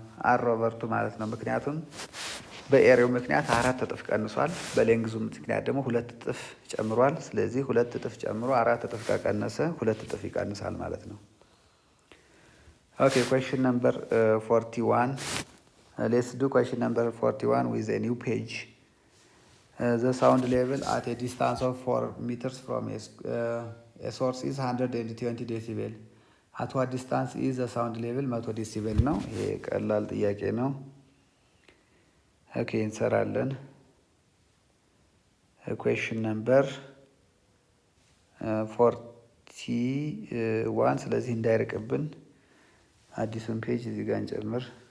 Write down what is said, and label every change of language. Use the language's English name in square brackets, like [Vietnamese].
[Amharic] አር ኦቨር 2 ማለት ነው። ምክንያቱም በኤሪያው ምክንያት 4 እጥፍ ቀንሷል፣ በሌንግዙ ምክንያት ደግሞ 2 እጥፍ ጨምሯል። ስለዚህ 2 እጥፍ ጨምሮ 4 እጥፍ ከቀነሰ 2 እጥፍ ይቀንሳል ማለት ነው። ኦኬ [English] question number 41. Let's do question number 41 with a new page. The sound level at a distance of 4 meters from a source is 120 decibel. At what distance is the sound level? [Amharic] 100 decibel ነው። ይሄ ቀላል ጥያቄ ነው። ኦኬ እንሰራለን። [English] question number 41 [Amharic] ስለዚህ እንዳይርቅብን አዲሱን ፔጅ እዚህ ጋር እንጨምር።